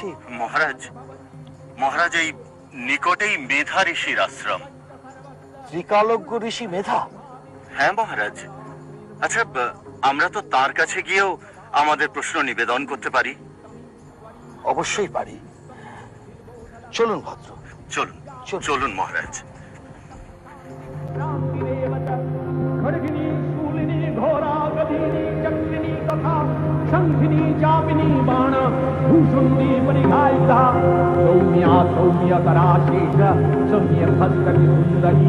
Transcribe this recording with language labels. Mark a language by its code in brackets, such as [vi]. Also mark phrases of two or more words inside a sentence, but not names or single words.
[bn] মহারাজ এই নিকটেই মেধা ঋষির আশ্রম। ত্রিকালজ্ঞ ঋষি মেধা? হ্যাঁ মহারাজ। আচ্ছা, আমরা তো তার কাছে গিয়েও আমাদের প্রশ্ন নিবেদন করতে পারি। অবশ্যই পারি। চলুন ভদ্র, চলুন চলুন মহারাজ। [sa] शंखिनी चापिनी बाण भूषुंडी परिघायिता सौम्या सौम्यकरा शेष सौम्य भस्करि सुंदरी